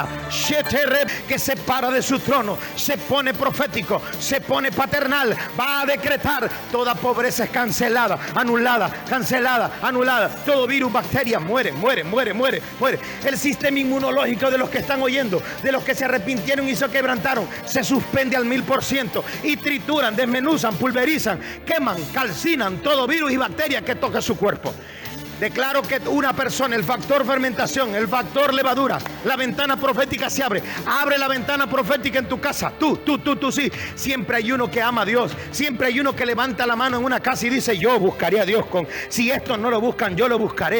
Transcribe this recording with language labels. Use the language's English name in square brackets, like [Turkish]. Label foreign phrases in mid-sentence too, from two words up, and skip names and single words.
[Spanish] Que se para de su trono, se pone profético, se pone paternal. Va a decretar: toda pobreza es cancelada, anulada, cancelada, anulada. Todo virus, bacteria, muere. El sistema inmunológico de los que están oyendo, de los que se arrepintieron y se quebrantaron, se suspende al 1000%. Y trituran, desmenuzan, pulverizan, queman, calcinan todo virus y bacteria que toque su cuerpo. Declaro que una persona, el factor fermentación, el factor levadura, la ventana profética se abre. Abre la ventana profética en tu casa. Tú sí. Siempre hay uno que ama a Dios. Siempre hay uno que levanta la mano en una casa y dice: yo buscaré a Dios si estos no lo buscan, yo lo buscaré.